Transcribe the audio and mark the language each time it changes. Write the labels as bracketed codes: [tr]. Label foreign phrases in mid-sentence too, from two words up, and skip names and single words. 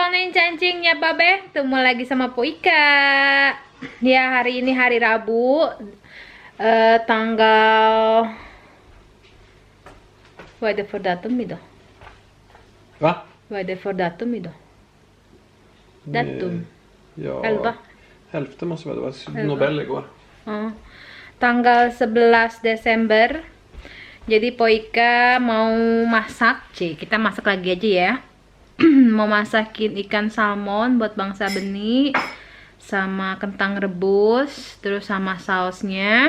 [id] cancingnya Babe, ketemu lagi sama Poika. Ya, hari ini hari Rabu, tanggal [sv] vad är det för datum idag? Va? Vad är det för datum idag? Datum? Ja, 11. 11 måste väl vara. Elva. Nobel igår. [id] Tanggal 11 Desember. Jadi Poika mau masak, kita masak lagi aja ya. Mau masakin ikan salmon buat bangsa benih sama kentang rebus, terus sama sausnya.